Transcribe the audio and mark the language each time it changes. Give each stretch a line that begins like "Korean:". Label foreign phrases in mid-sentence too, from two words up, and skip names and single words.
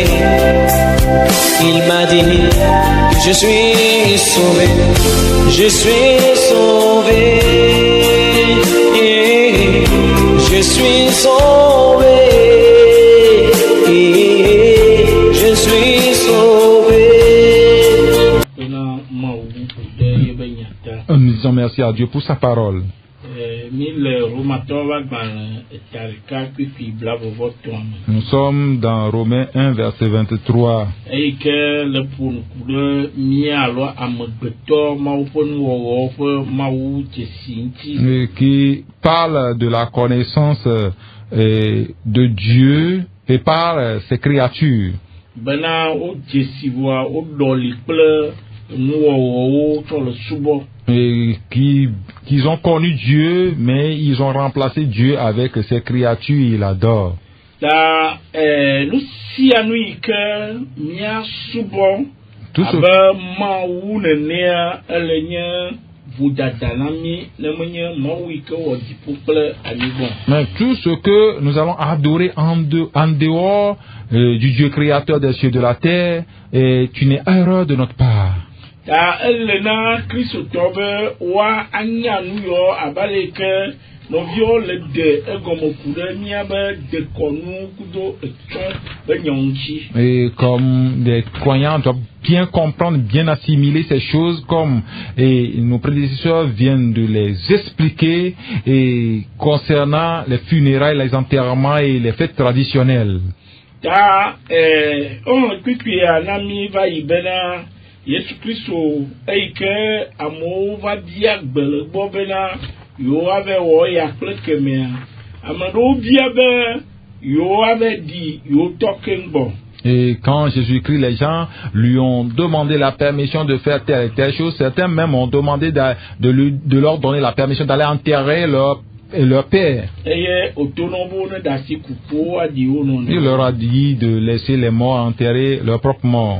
French: Il m'a dit que je suis sauvé. Je suis sauvé. Je suis sauvé. Je suis sauvé.
Ewe: Bena mawu de yebe nyata.
French: Nous disons merci à Dieu pour sa parole.
Ewe: Mi le Romatɔwo ƒe agbalẽ etarika kpikpi blavɔvɔtɔ̃ me.
French: Nous sommes dans Romains 1, verset 23.
Ewe: Eyi ke le ƒonuku ɖe mía alo amegbetɔ mawu ƒe nuwɔwɔwo ƒe mawu dzesi ŋuti.
French: Qui parle de la connaissance de Dieu et par ses créatures.
Ewe: Bena wo dzesi voa wo ɖɔli kple nuwɔwɔwo tsɔ le subɔ.
French: Et qu'ils ont connu Dieu, mais ils ont remplacé Dieu avec ses créatures, ils l'adorent.
Ewe: Ta nu sia nu yi ke mía subɔ
French: Tout ce-
Ewe: abe mawu nenea ele nye vodada na mí ne menye mawu yi ke wɔ dziƒo kple anyigba.
French: Mais tout ce que nous allons adorer en dehors du Dieu créateur des cieux et de la terre est une erreur de notre part.
Ewe: Ta ele na kristotɔ be woa anya nu yɔ abe ale ke nɔviwo le de egɔme ku ɖe míabe dekɔnu kudo etsɔ be nye ŋuti.
French: Et comme les croyants doivent bien comprendre, bien assimiler ces choses, comme nos prédécesseurs viennent de les expliquer et concernant les funérailles, les enterrements et les fêtes traditionnelles.
Ewe: Ta kpikpia na mi va yi bena Yesu Kristo eyi ke amewo va bia gbe le gbɔ bena yewo ave wɔ ya kple kemea. Ame ɖewo bia be yewo ave ɖi yewo tɔ keŋ gbɔ.
French: Et quand Jésus-Christ, les gens lui ont demandé la permission de faire telle et telle chose, certains même ont demandé de leur donner la permission d'aller enterrer leur père. Il leur a dit de laisser les morts enterrer leurs propres morts.